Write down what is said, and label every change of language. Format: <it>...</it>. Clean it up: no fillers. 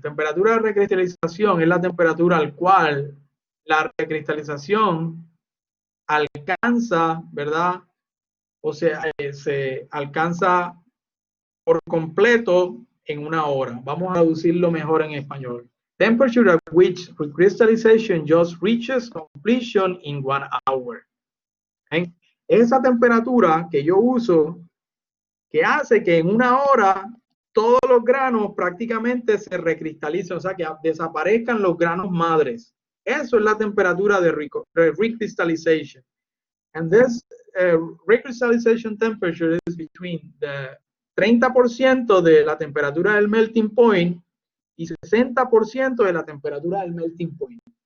<es>Temperatura de recristalización es la temperatura al cual la recristalización alcanza, ¿verdad? O sea, se alcanza por completo en una hora. Vamos a traducirlo mejor en español.</es> <en>Temperature at which recrystallization just reaches completion in 1 hour. ¿Okay?</en> <es>Esa temperatura que yo uso, que hace que en una hora todos los granos prácticamente se recristalicen, o sea, que desaparezcan los granos madres. Eso es la temperatura de recrystallization.</es> <en>And this recrystallization temperature is between the</en> <es>30% de la temperatura del melting point y 60% de la temperatura del melting point.</es>